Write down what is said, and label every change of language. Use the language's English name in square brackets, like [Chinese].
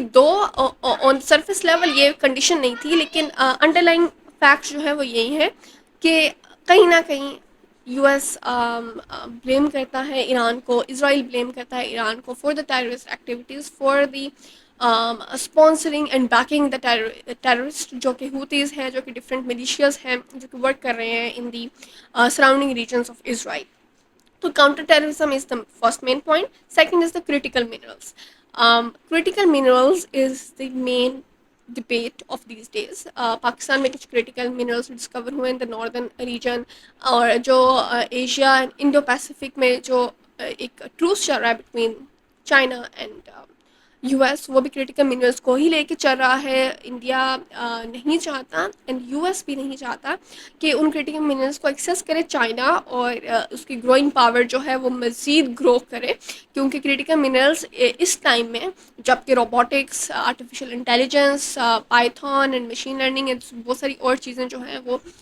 [Urdu] دو آن surface level یہ condition نہیں تھی, لیکن انڈر لائن فیکٹ جو ہے وہ یہی ہے کہ کہیں نہ کہیں یو ایس بلیم کرتا ہے ایران کو, اسرائیل بلیم کرتا ہے ایران کو [English] for the terrorist activities, for the sponsoring and backing the terrorist, [Urdu] جو کہ ہوتیز ہیں, جو کہ ڈفرینٹ ملیشیاز ہیں جو کہ ورک کر رہے ہیں [English] In the surrounding regions of Israel. تو counter terrorism is the first main point. Second is the critical minerals. Critical minerals is the main debate of these days. [Urdu] Pakistan میں کچھ critical minerals ڈسکور ہوئے [English] in the northern region, [Urdu] اور جو Asia and Indo Pacific میں جو ایک ٹروس چل رہا ہے between China and U S, وہ بھی کریٹیکل منرلس کو ہی لے کے چل رہا ہے. انڈیا نہیں چاہتا اینڈ یو ایس بھی نہیں چاہتا کہ ان کریٹیکل منرلس کو ایکسیس کرے چائنا, اور اس کی گروئنگ پاور جو ہے وہ مزید گرو کرے, کیونکہ کریٹیکل منرلس اس ٹائم میں, جب کہ robotics, artificial intelligence, پائتھون and machine learning and بہت ساری اور چیزیں جو ہیں وہ